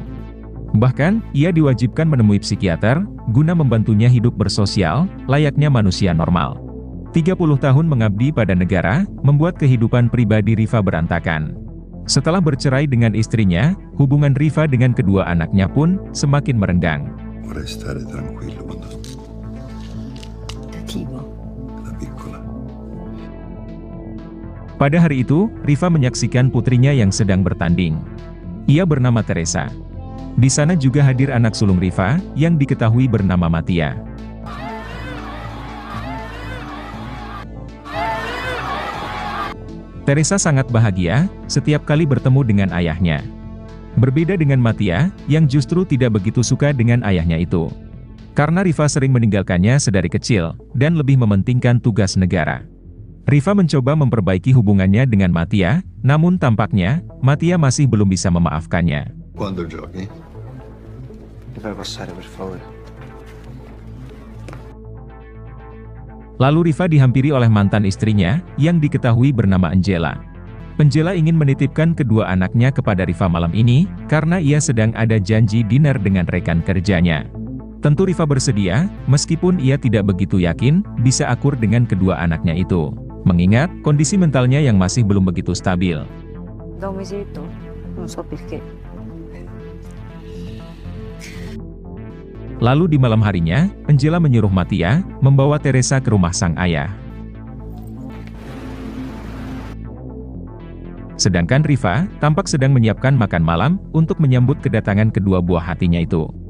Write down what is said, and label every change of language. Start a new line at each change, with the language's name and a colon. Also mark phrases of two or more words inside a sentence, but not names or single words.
Indonesian: Bahkan, ia diwajibkan menemui psikiater, guna membantunya hidup bersosial, layaknya manusia normal. 30 tahun mengabdi pada negara, membuat kehidupan pribadi Riva berantakan. Setelah bercerai dengan istrinya, hubungan Riva dengan kedua anaknya pun semakin merenggang.
Italian: Vorrei stare tranquillo quando da piccola.
Indonesian: Pada hari itu, Riva menyaksikan putrinya yang sedang bertanding. Ia bernama Teresa. Di sana juga hadir anak sulung Riva, yang diketahui bernama Mattia. Teresa sangat bahagia, setiap kali bertemu dengan ayahnya. Berbeda dengan Mattia, yang justru tidak begitu suka dengan ayahnya itu. Karena Riva sering meninggalkannya sedari kecil, dan lebih mementingkan tugas negara. Riva mencoba memperbaiki hubungannya dengan Mattia, namun tampaknya, Mattia masih belum bisa memaafkannya.
Italian: Quando giochi? Mi fai passare per favore?
Indonesian: Lalu Riva dihampiri oleh mantan istrinya, yang diketahui bernama Angela. Angela ingin menitipkan kedua anaknya kepada Riva malam ini, karena ia sedang ada janji dinner dengan rekan kerjanya. Tentu Riva bersedia, meskipun ia tidak begitu yakin, bisa akur dengan kedua anaknya itu. Mengingat, kondisi mentalnya yang masih belum begitu stabil.
Italian: Da un mesetto, non so perché.
Indonesian: Lalu di malam harinya, Angela menyuruh Mattia, membawa Teresa ke rumah sang ayah. Sedangkan Riva, tampak sedang menyiapkan makan malam, untuk menyambut kedatangan kedua buah hatinya itu.